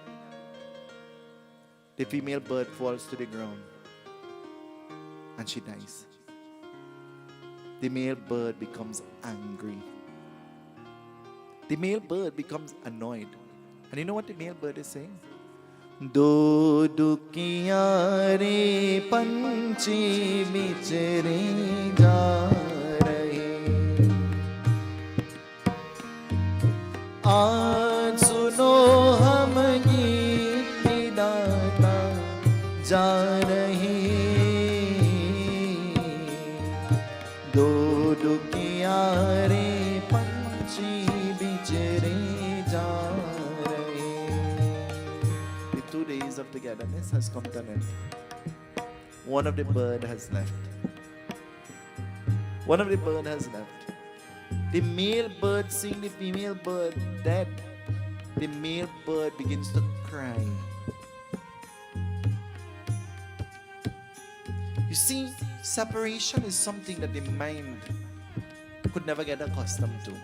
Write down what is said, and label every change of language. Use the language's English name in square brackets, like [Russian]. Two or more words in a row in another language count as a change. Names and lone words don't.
[English] The female bird falls to the ground and she dies. The male bird becomes angry. The male bird becomes annoyed. And you know what the male bird is saying? [Hindi] दो दुखिया रे पंछी बिछड़े जा रहे. आज सुनो हम गीत बिदाता जा रहे. दो दुखिया रे पंछी बिछड़े जा रहे. [English] The 2 days of togetherness has come to an end. One of the bird has left. One of the bird has left. The male bird seeing the female bird dead. The male bird begins to cry. You see, separation is something that the mind could never get accustomed to.